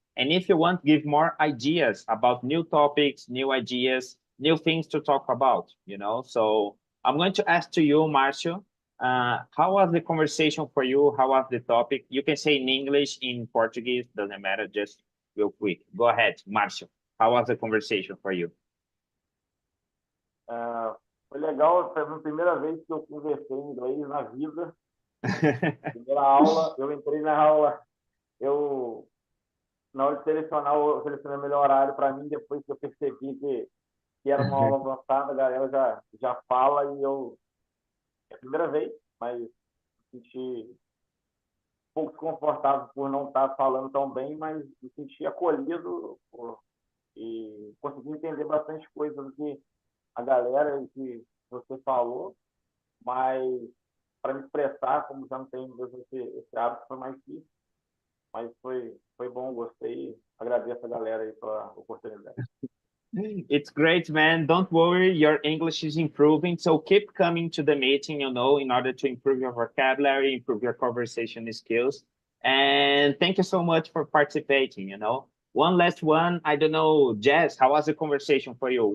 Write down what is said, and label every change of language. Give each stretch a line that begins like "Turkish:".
English: And if you want, give more ideas about new topics, new ideas, new things to talk about, So I'm going to ask to you, Marcio, how was the conversation for you? How was the topic? You can say in English, in Portuguese, doesn't matter, just real quick. Go ahead, Marcio. How was the conversation for you?
Portuguese: Foi legal, foi a primeira vez que eu conversei em inglês na vida. Primeira aula, eu entrei na aula, na hora de selecionar, eu selecionei o melhor horário para mim, depois que eu percebi que era uma aula avançada, a galera já fala e é a primeira vez, mas me senti um pouco desconfortável por não estar falando tão bem, mas me senti acolhido e consegui entender bastante coisa do que a galera e que você falou, mas para me expressar, como já não tenho esse hábito, foi mais difícil, mas foi bom, gostei, agradeço a galera aí pela oportunidade.
English: It's great, man. Don't worry, your English is improving. So keep coming to the meeting, in order to improve your vocabulary, improve your conversation skills. And thank you so much for participating, One last one, I don't know, Jess, how was the conversation for you?